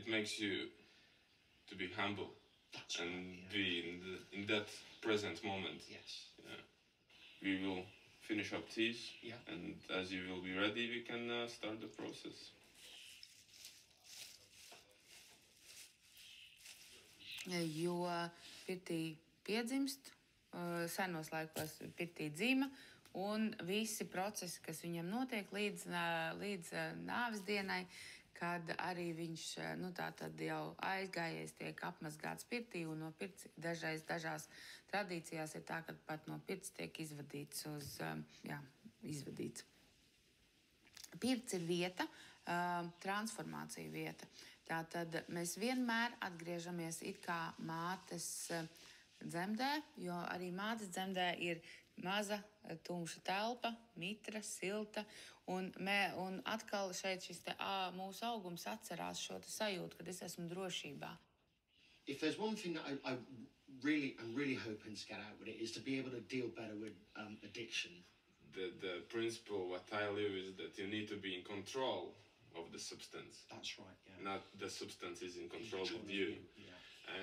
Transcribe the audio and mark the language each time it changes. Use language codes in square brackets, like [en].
[en] It makes you to be humble. That's and right, be in that present moment. Yes. Yeah. We will finish up teas, and as you will be ready, we can start the process. [lv] Jo pirtī piedzimst, senos laikos pirtī dzima, un visi procesi, kas viņam notiek līdz nāves dienai, kad arī viņš jau aizgājies, tiek apmazgāts pirtī, un no pirts dažās tradīcijās ir tā, ka pat no pirts tiek izvadīts izvadīts. Pirts ir vieta, transformācija vieta. Tātad mēs vienmēr atgriežamies it kā mātes dzemdē, jo arī mātes dzemdē ir maza, tumša telpa, mitra, silta, un atkal šeit šis mūsu augums atcerās šo sajūtu, kad es esmu drošībā. [en] If there's one thing that I'm really hoping to get out with it is to be able to deal better with addiction. The principle what I live is that you need to be in control of the substance. That's right, yeah. Not the substance is in control of you. Yeah.